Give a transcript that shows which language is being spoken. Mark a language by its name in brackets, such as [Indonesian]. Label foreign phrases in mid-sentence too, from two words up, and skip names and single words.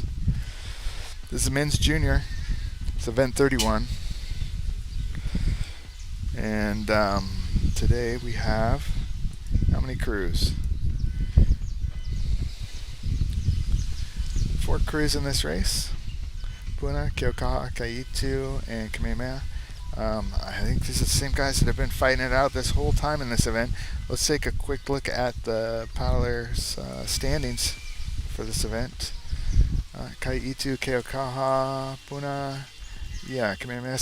[English] This is men's junior. It's event 31. And today we have how many crews? 4 crews in this race. Puna, Keaukaha, ʻEhitu, and Kamehameha. I think these are the same guys that have been fighting it out this whole time in this event. Let's take a quick look at the paddlers' standings for this event. ʻEhitu, Keaukaha, Puna, yeah, Kamehameha.